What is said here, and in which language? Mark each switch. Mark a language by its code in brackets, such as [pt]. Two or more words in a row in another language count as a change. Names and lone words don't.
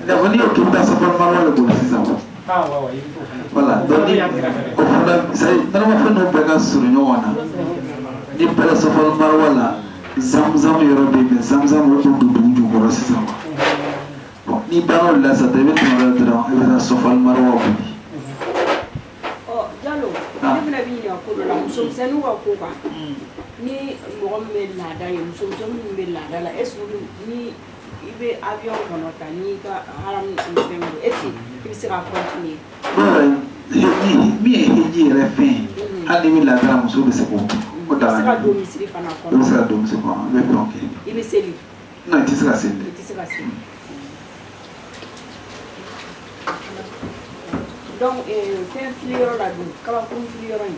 [bm] n'i y'o kɛ i bɛ taa safari marwa de boli sisan [fr] voilà donc [bm] o fana normalement fɛn dɔw bɛɛ ka surun ɲɔgɔn na ni bɛɛ safari marwa la zamzam yɔrɔ bɛ yen mais zamzam o don dugu jukɔrɔ sisan bon ni banna o la sisan i bɛ tɛmɛ o la dɔrɔn i bɛ taa safari marwa boli. Jalo ne bɛna bi ɲininka ko dɔ la musomisɛnninw ka ko kan ni mɔgɔ min bɛ laada ye musomisɛnnin min bɛ laada la [fr] est-ce que [bm] ni i bɛ avion kɔnɔ ta n'i ka haram ni fɛn do [fr] est-ce que [bm] i bɛ se ka continuer. min ye hiji yɛrɛ fɛn ye hali ni bɛ laada la muso bɛ se k'o o da la. i bɛ se ka don misiri fana kɔnɔ. i bɛ se ka don misiri kɔnɔ i bɛ fɛn kɛ. i bɛ seli. non i tɛ se ka seli. i tɛ se ka seli. donc fɛn filiyɔrɔ la don kabakuru filiyɔrɔ in.